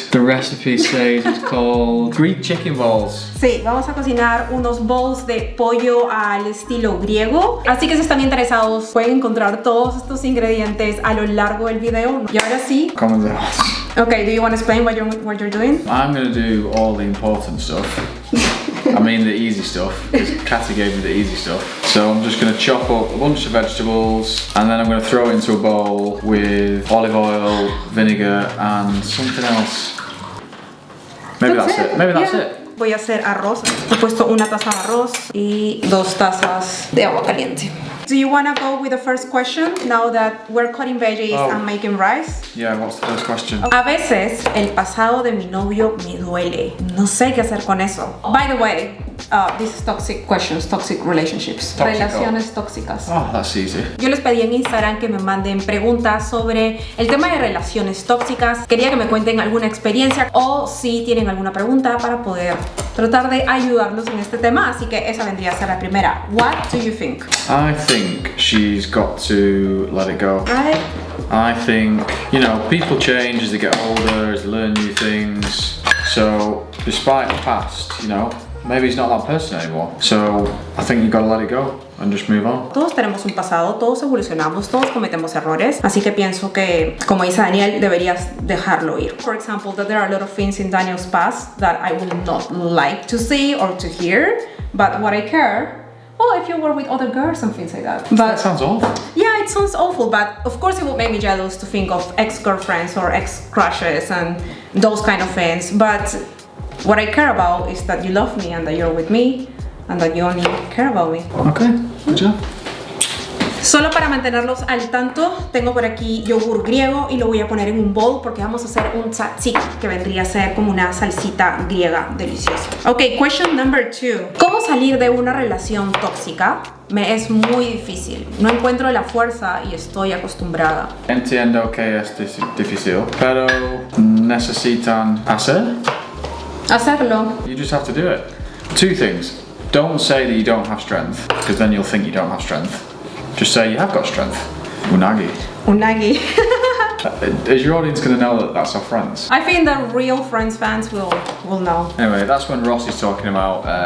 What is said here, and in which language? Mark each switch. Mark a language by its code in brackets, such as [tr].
[en] The recipe says it's called Greek chicken balls. [es] Sí, vamos a cocinar unos bowls de pollo al estilo griego. Así que si están interesados, pueden encontrar todos estos ingredientes a lo largo del video. Y ahora sí. Comenzamos. [en] Okay, do you want to explain what you're doing? I'm going to do all the important stuff. I mean the easy stuff, because Kathy gave me the easy stuff. So I'm just going to chop up a bunch of vegetables and then I'm going to throw it into a bowl with olive oil, vinegar and something else. Maybe that's it. Maybe that's it. [es] Voy a hacer arroz. He puesto una taza de arroz y 2 tazas de agua caliente. [en] Do you want to go with the first question now that we're cutting veggies and making rice? Yeah, what's the first question? [es] A veces el pasado de mi novio me duele. No sé qué hacer con eso. [en] By the way, this is toxic questions, toxic relationships. [es] Relaciones tóxicas. [en] Oh, that's easy. [es] Yo les pedí en Instagram que me manden preguntas sobre el tema de relaciones tóxicas. Quería que me cuenten alguna experiencia o si tienen alguna pregunta para poder tratar de ayudarlos en este tema. Así que esa vendría a ser la primera. [en] What do you think? I think she's got to let it go. Right? I think, you know, people change as they get older, as they learn new things. So, despite the past, you know, maybe he's not that person anymore. So, I think you've got to let it go and just move on. [es] Todos tenemos un pasado, todos evolucionamos, todos cometemos errores. Así que pienso que, como dice Daniel, deberías dejarlo ir. [en] For example, that there are a lot of things in Daniel's past that I would not like to see or to hear. But what I care, well, if you were with other girls and things like that. But That sounds awful. yeah, it sounds awful, but of course it would make me jealous to think of ex-girlfriends or ex-crushes and those kind of things. But what I care about is that you love me and that you're with me and that you only care about me. Okay, good job. [es] Solo para mantenerlos al tanto, tengo por aquí yogur griego y lo voy a poner en un bowl porque vamos a hacer un tzatziki, que vendría a ser como una salsita griega deliciosa. [en] Ok, question number 2. [es] ¿Cómo salir de una relación tóxica? Me es muy difícil. No encuentro la fuerza y estoy acostumbrada. Entiendo que es difícil, pero necesitan Hacerlo. [en] You just have to do it. 2 things. Don't say that you don't have strength, because then you'll think you don't have strength. Just say you have got strength. Unagi. Unagi. Is your audience going to know that that's our friends? I think the real Friends fans will know. Anyway, that's when Ross is talking about